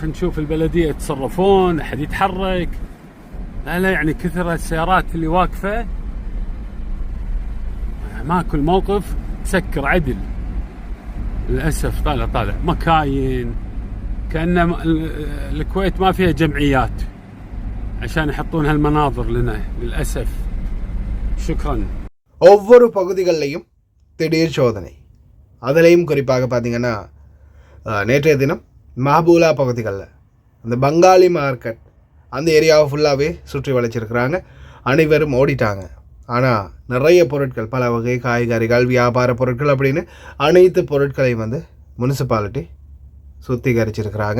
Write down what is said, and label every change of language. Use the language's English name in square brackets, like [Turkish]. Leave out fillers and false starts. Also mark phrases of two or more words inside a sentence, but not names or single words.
[Arabic] خلينا نشوف البلدية يتصرفون، أحد يتحرك. لا يعني كثر السيارات اللي واقفة، ما كل موقف مسكر عدل للأسف. طالع مكاين، كأن الكويت ما فيها جمعيات عشان يحطون هالمناظر لنا للأسف. شكرا. [Tamil] ஒவ்வொரு பகுதிகளிலையும் திடீர் சோதனை. அதிலையும் குறிப்பாக பார்த்தீங்கன்னா நேற்றைய தினம் மஹபூலா பகுதிகளில் அந்த பங்காளி மார்க்கெட் அந்த ஏரியாவை ஃபுல்லாகவே சுற்றி வளைச்சிருக்கிறாங்க. அனைவரும் ஓடிட்டாங்க. ஆனால் நிறைய பொருட்கள், பல வகை காய்கறிகள், வியாபார பொருட்கள் அப்படின்னு அனைத்து பொருட்களையும் வந்து முனிசிபாலிட்டி சுத்திகரிச்சிருக்கிறாங்க.